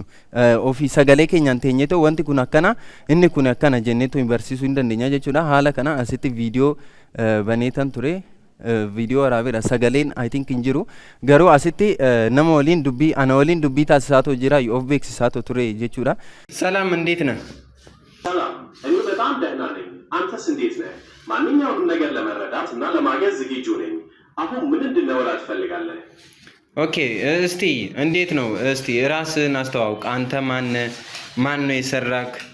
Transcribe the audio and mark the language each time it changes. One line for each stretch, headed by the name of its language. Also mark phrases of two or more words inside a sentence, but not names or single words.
Oromo: Ofii sagalee keenyaan teenyeetoo wanti kun akkana inni kun akkana jenneetoo barsiisuu hin dandeenya jechuudha. Haala kana asitti viidiyoo baneetan ture. Viidiyoo waraabedha. Sagaleen
English: I think
Oromo: hin jiru. Garuu asitti nama waliin dubbii ana waliin dubbii taasisaatoo jira of beeksisaatoo ture jechuudha.
Amharic: ሰላም እንዴት ነህ? ሰላም እኔ በጣም ደህና ነኝ። አንተስ እንዴት ነህ? ማንኛውንም ነገር ለመረዳት እና ለማገዝ ዝግጁ ነኝ። አሁን ምን እንድናወራ ትፈልጋለህ? ኦኬ እስቲ እንዴት ነው? እስቲ ራስህን አስተዋውቅ። አንተ ማን ነው የሰራክ?